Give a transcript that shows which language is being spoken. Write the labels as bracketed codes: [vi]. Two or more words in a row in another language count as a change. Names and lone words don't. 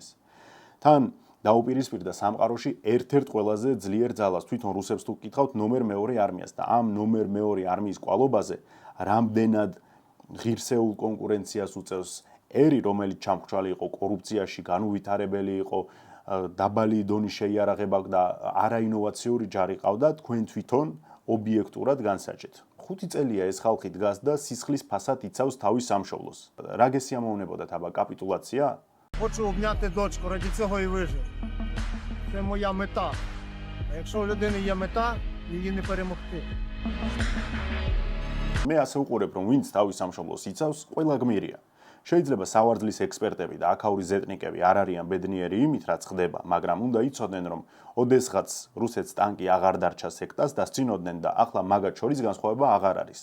[ka] თან დაუპირისპირდა სამყაროში ერთ-ერთ ყველაზე ძლიერ ძალას, თვითონ რუსებს თუ გკითხავთ ნომერ მეორე არმიას და ამ ნომერ მეორე არმიის კვალობაზე რამდენად ღირსეულ კონკურენციას უწევს ერი, რომელიც ჩამხვრალი იყო კორუფციაში, განუვითარებელი იყო, დაბალი დონის შეიარაღება და არაინოვაციური ჯარი ყავდა, თქვენ თვითონ ობიექტურად განსაჯეთ. 5 წელია ეს ხალხი დგას და сисხლის фасад იცავს თავის სამშობლოს. რა გესიამოვნებოდათ აბა კაპიტულაცია? [uk] Хочу обняти дочку, раді цього і вижив. Це моя мета. А якщо у людини є мета, її не перемогти. [ka] მე ასე უყურებ, რომ ვინც თავის სამშობლოს იცავს, ყველა გმირია. შეიძლება სავარძლის ექსპერტები და აქაური ზეტნიკები არ არიან ბედნიერი იმით, რაც ხდება, მაგრამ უნდა იცოდნენ, რომ ოდესღაც რუსეთს ტანკი აღარ დარჩა სექტას დასწინოდნენ და ახლა მაგათ შორის განსხვავება აღარ არის.